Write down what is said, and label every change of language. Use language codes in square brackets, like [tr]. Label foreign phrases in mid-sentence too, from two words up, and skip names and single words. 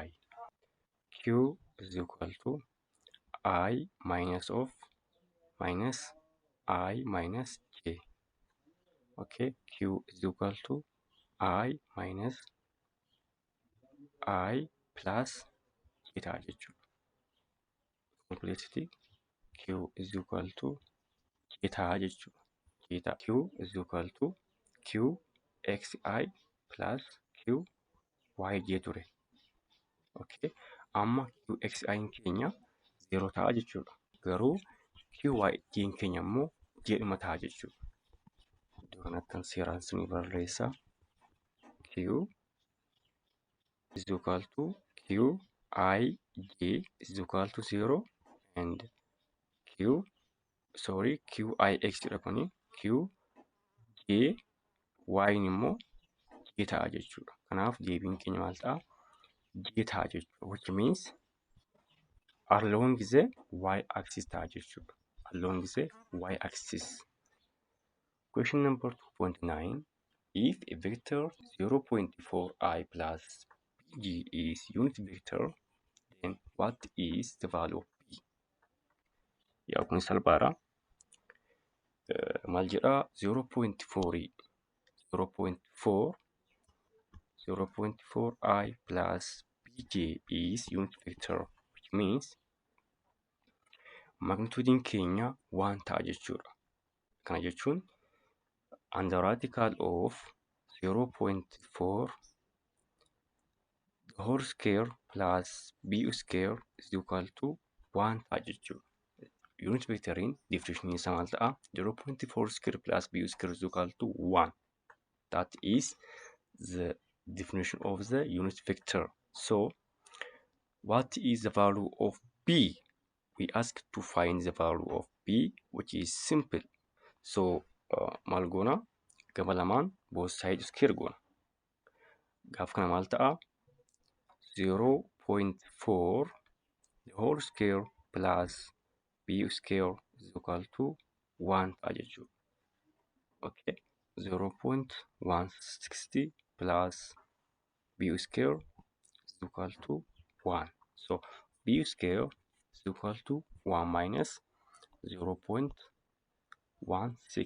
[en] Q is equal to I minus of minus I minus J. Okay. Q is equal to I minus I plus J [om] ta'a jechuudha. [en] Complexity Q is equal to J [om] ta'a jechuudha. [en] Q is equal to Q xi plus Q yj ture. Okay. [om] Amma Q xi keenya 0 ta'a jechuudha. Garuu Q yj keenya immoo jedhuma ta'a jechuudha. Iddoo kanatti seeraan isinii barreessa. [en] Q is equal to Q I J is equal to 0 and Q I X [om] jedha kuni [en] Q J Y [om] immoo J ta'a jechuudha. Kanaaf deebiin keenya maal ta'a? J ta'a jechuudha. [en] Which means along the Y axis [om] ta'a jechuudha. [en] Along the Y axis. Question number 2.9. If a vector 0.4i plus G is unit vector, then what is the value of P? [om] Yaa kun salphaadha. Maal jedha [en] 0.4i plus Bj is unit vector, which means magnitude [om] keenya 1 ta'a jechuudha. Kana jechuun [en] under radical of 0.4 the whole square plus b square is equal to 1 [om] ta'a jechuudha. Unit vectoriin definition isaa maal ta'a? [en] 0.4 square plus b square is equal to 1. That is the definition of the unit vector. So what is the value of b? We ask to find the value of b, which is simple. [om] So maal goona? Gama lamaan [en] both side square [om] goona. Gaaf kana maal ta'a? [en] 0.4 the whole square plus b square is equal to 1 [om] ta'a jechuudha. [en] Okay. 0.160 plus b square is equal to 1. So b square is equal to 1 minus 0.16. Okay.